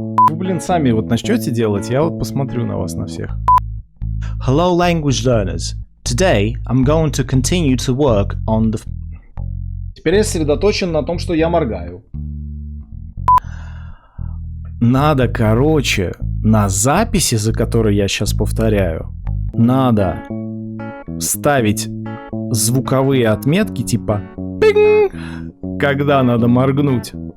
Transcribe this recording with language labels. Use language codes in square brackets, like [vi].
[ru] Вы, блин, сами вот начнете делать, я вот посмотрю на вас на всех. [en] Hello language learners. Today I'm going to continue to work on the... [ru] Теперь я сосредоточен на том, что я моргаю. Надо, короче, на записи, за которой я сейчас повторяю, надо ставить звуковые отметки типа «пинг», когда надо моргнуть.